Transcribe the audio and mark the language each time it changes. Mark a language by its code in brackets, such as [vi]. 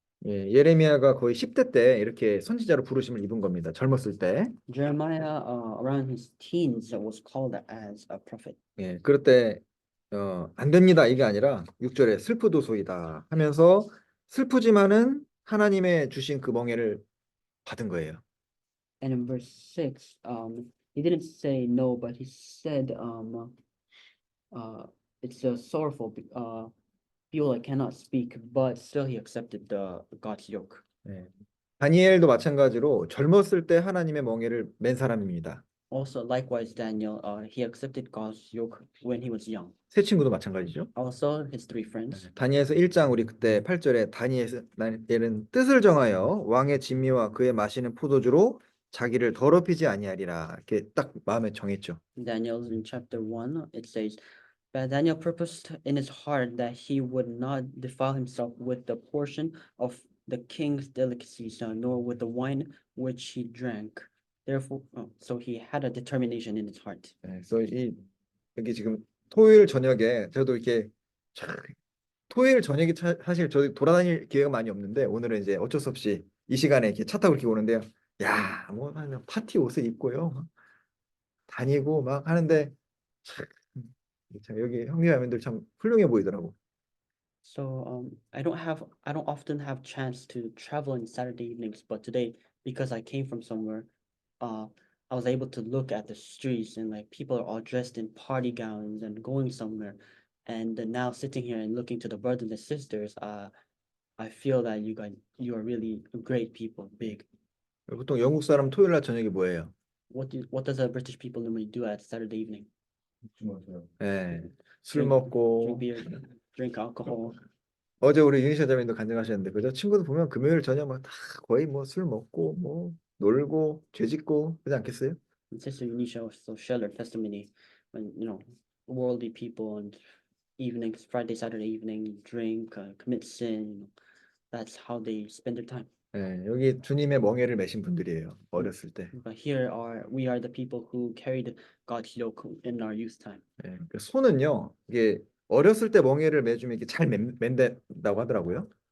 [ko] 예, 예레미야가 거의 10대 때 이렇게 선지자로 부르심을 입은 겁니다. 젊었을 때. [en] Jeremiah, around his teens, was called as a prophet. [ko] 예, 그럴 때 안 됩니다. 이게 아니라 6절에 슬프도소이다 하면서 슬프지만은 하나님의 주신 그 멍에를 받은 거예요. [en] And in verse 6, he didn't say no, but he said, it's a sorrowful, feel I cannot speak, but still he accepted the God's yoke. [ko] 예. 다니엘도 마찬가지로 젊었을 때 하나님의 멍에를 맨 사람입니다. [en] Also, likewise, Daniel, he accepted God's yoke when he was young. [ko] 세 친구도 마찬가지죠. [en] Also, his three friends. [ko] 다니엘서 1장 우리 그때 8절에 다니엘은 뜻을 정하여 왕의 진미와 그의 마시는 포도주로 자기를 더럽히지 아니하리라. 이렇게 딱 마음에 정했죠. [en] Daniel in chapter 1, it says, But Daniel purposed in his heart that he would not defile himself with the portion of the king's delicacies, nor with the wine which he drank. Therefore, so he had a determination in his heart. [ko] 네, 그래서 여기 지금 토요일 저녁에 저도 이렇게 토요일 저녁에 사실 저희 돌아다닐 기회가 많이 없는데 오늘은 이제 어쩔 수 없이 이 시간에 이렇게 차 타고 이렇게 오는데요. 야, 뭐 파티 옷을 입고요. 막 다니고 막 하는데 참 여기 형제자매들 참 훌륭해 보이더라고. [en] So I don't often have chance to travel on Saturday evenings, but today, because I came from somewhere, uh I was able to look at the streets and like people are all dressed in party gowns and going somewhere. And now sitting here and looking to the brothers and sisters, I feel that you are really great people, big. [ko] 보통 영국 사람 토요일 날 저녁에 뭐예요? [en] What does the British people normally do at Saturday evening? [ko] 예, 술 [en] Drink [ko] 먹고 [en] beer, drink alcohol. [ko] 어제 우리 유니샤 자매도 간증하셨는데 그죠? 친구들 보면 금요일 저녁 막 다 거의 뭐 술 먹고 뭐 놀고 죄짓고 그러지 않겠어요? [en] And Sister Unisha also shared her testimony when, worldly people and evenings, Friday, Saturday evening, drink, commit sin. That's how they spend their time. [ko] 예, 여기 주님의 멍에를 메신 분들이에요. 어렸을 때. [en] But we are the people who carried God's yoke in our youth time. [ko] 예, 그 소는요, 이게 어렸을 때 멍에를 매주면 이게 잘 맨다고 하더라고요.